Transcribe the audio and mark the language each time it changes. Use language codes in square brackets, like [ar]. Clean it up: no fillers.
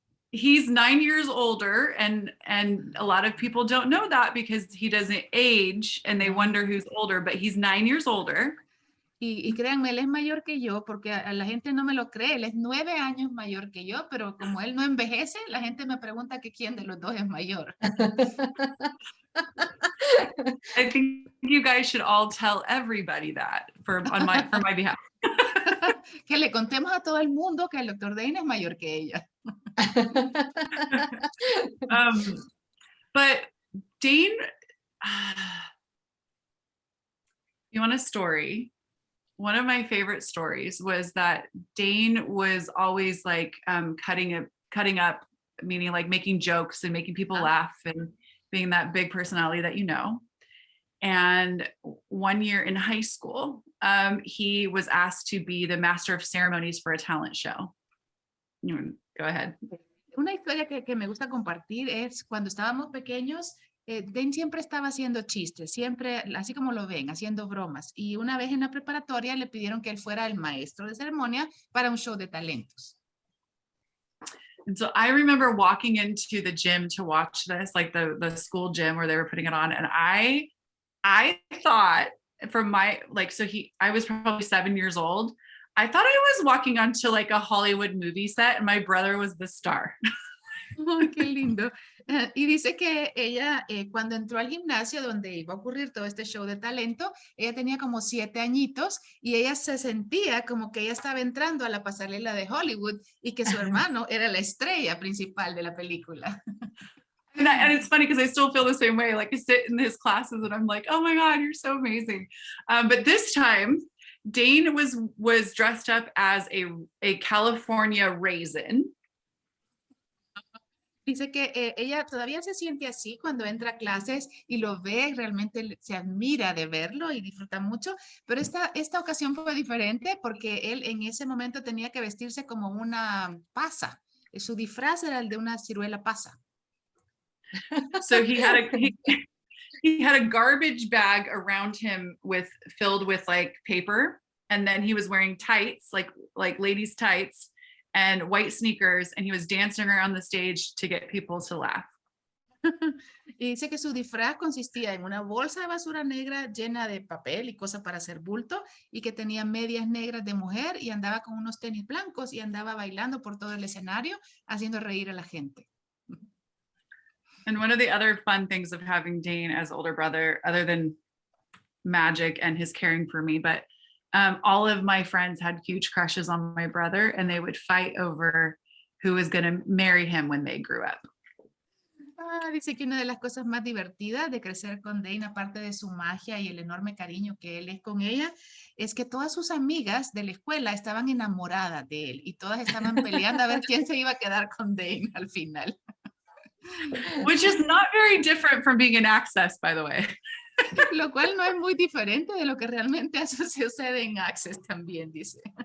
[en] He's 9 years older, and a lot of people don't know that because he doesn't age and they wonder who's older, but he's 9 years older. [es] Y créanme, él es mayor que yo, porque a la gente no me lo cree, él es 9 años mayor que yo, pero como él no envejece, la gente me pregunta que quién de los dos es mayor. [en] I think you guys should all tell everybody that for my behalf. [es] Que le contemos a todo el mundo que el doctor Dane es mayor que ella. [en] But Dane, you want a story? One of my favorite stories was that Dane was always like cutting up, meaning like making jokes and making people laugh and being that big personality that you know. And one year in high school, he was asked to be the master of ceremonies for a talent show. Go ahead. [es] Una historia que me gusta compartir es cuando estábamos pequeños, Dane siempre estaba haciendo chistes, siempre, así como lo ven, haciendo bromas. Y una vez en la preparatoria le pidieron que él fuera el maestro de ceremonia para un show de talentos. [en] And so I remember walking into the gym to watch this, like the school gym where they were putting it on. And I thought from my, like, I was probably 7 years old. I thought I was walking onto like a Hollywood movie set and my brother was the star. [es] Oh, qué lindo. Y dice que ella, cuando entró al gimnasio donde iba a ocurrir todo este show de talento, ella tenía como 7 añitos y ella se sentía como que ella estaba entrando a la pasarela de Hollywood y que su hermano era la estrella principal de la película. [en] And it's funny because I still feel the same way. Like I sit in his classes and I'm like, oh my God, you're so amazing. But this time, Dane was dressed up as a California raisin. [es] Dice que ella todavía se siente así cuando entra a clases y lo ve, realmente se admira de verlo y disfruta mucho, pero esta ocasión fue diferente porque él en ese momento tenía que vestirse como una pasa. Su disfraz era el de una ciruela pasa. [en] So he had a garbage bag around him filled with like paper, and then he was wearing tights, like ladies' tights, and white sneakers, and he was dancing around the stage to get people to laugh. [es] Y dice que su disfraz consistía en una bolsa de basura negra llena de papel y cosas para hacer bulto, y que tenía medias negras de mujer y andaba con unos tenis blancos y andaba bailando por todo el escenario, haciendo reír a la gente. [en] And one of the other fun things of having Dane as older brother, other than magic and his caring for me, but all of my friends had huge crushes on my brother and they would fight over who was going to marry him when they grew up. [es] Dice que una de las cosas más divertidas de crecer con Dane, aparte de su magia y el enorme cariño que él es con ella, es que todas sus amigas de la escuela estaban enamoradas de él y todas estaban peleando a ver quién se iba a quedar con Dane al final. [en] Which is not very different from being in Access, by the way. [es] Lo cual no es muy diferente de lo que realmente sucede en Access también, dice.